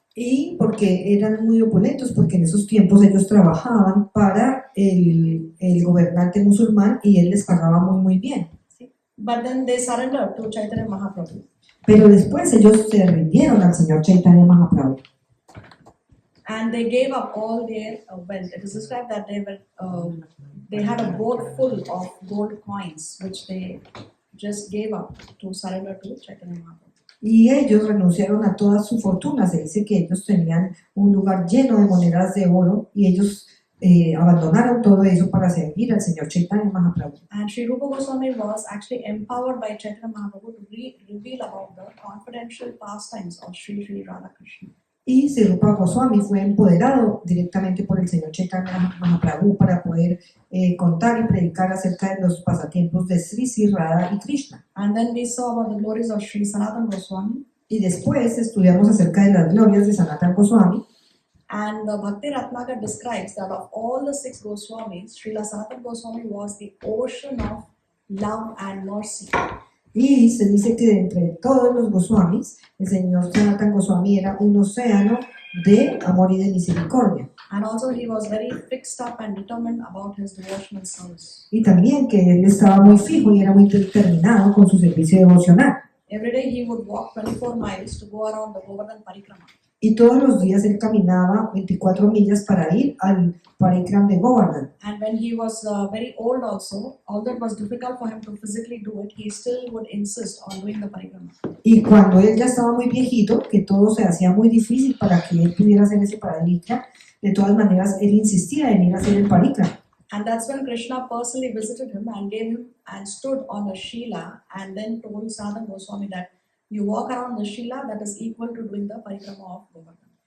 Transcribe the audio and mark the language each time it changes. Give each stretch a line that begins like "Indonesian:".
Spanish: Y porque eran muy opulentos, porque en esos tiempos ellos trabajaban para el gobernante musulmán y él les pagaba muy bien.
English: But then they surrendered to Chaitanya Mahaprabhu.
Spanish: Pero después ellos se rindieron al Señor Chaitanya Mahaprabhu.
English: And they gave up all their wealth. It is described that they had a boat full of gold coins, which they just gave up to surrender to Chaitanya Mahaprabhu.
Spanish: Y ellos renunciaron a toda su fortuna. Se dice que ellos tenían un lugar lleno de monedas de oro y ellos abandonaron todo eso para servir al Señor Chaitanya Mahaprabhu.
English: And Sri Rupa Goswami was actually empowered by Chaitanya Mahaprabhu to reveal about the confidential pastimes of Sri Radha Krishna.
Spanish: Y Sri Rupa Goswami fue empoderado directamente por el Señor Chaitanya Mahaprabhu para poder contar y predicar acerca de los pasatiempos de Sri Radha y Krishna.
English: And then we saw about the glories of Sri Sanatana Goswami.
Spanish: Y después estudiamos acerca de las glorias de Sanatana Goswami.
English: And the Bhakti Ratnakar describes that of all the 6 Goswamis, Srila Sanatana Goswami was the ocean of love and mercy.
Spanish: Y se dice que de entre todos los Goswamis, el señor Sanatan Goswami era un océano de amor y de misericordia.
English: And also he was very fixed up and determined about his devotional service.
Spanish: Y también que él estaba muy fijo y era muy determinado con su servicio devocional.
English: Every day he would walk 24 miles to go around the Govardhan Parikrama.
Spanish: Y todos los días él caminaba 24 millas para ir al Parikram de Govardhan.
English: And when he was very old also, although it was difficult for him to physically do it, he still would insist on doing the Parikrama.
Spanish: Y cuando él ya estaba muy viejito, que todo se hacía muy difícil para que él pudiera hacer ese Parikram, de todas maneras él insistía en ir a hacer el Parikram.
English: And that's when Krishna personally visited him and gave him and stood on a Shila and then told Sanatan Goswami that you walk around the Shila, that is equal to doing the Parikrama of Govardhan.